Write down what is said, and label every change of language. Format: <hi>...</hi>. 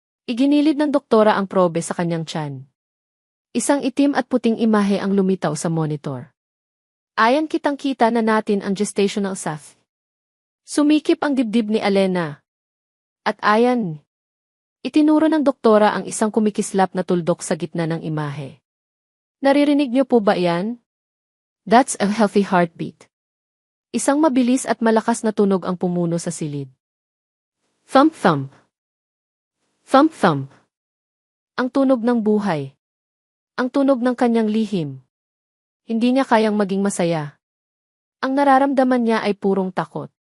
<tl>Iginilid ng doktora ang probe sa kanyang tiyan. Isang itim at puting imahe ang lumitaw sa monitor. Ayan kitang-kita na natin ang gestational sac. Sumikip ang dibdib ni Alena. At ayan. Itinuro ng doktora ang isang kumikislap na tuldok sa gitna ng imahe. Naririnig niyo po ba yan?</tl> <en>That's a healthy heartbeat.</en> <tl>Isang mabilis at malakas na tunog ang pumuno sa silid. Thump-thump. Thump-thump. Ang tunog ng buhay. Ang tunog ng kanyang lihim. Hindi niya kayang maging masaya. Ang nararamdaman niya ay purong takot.</tl>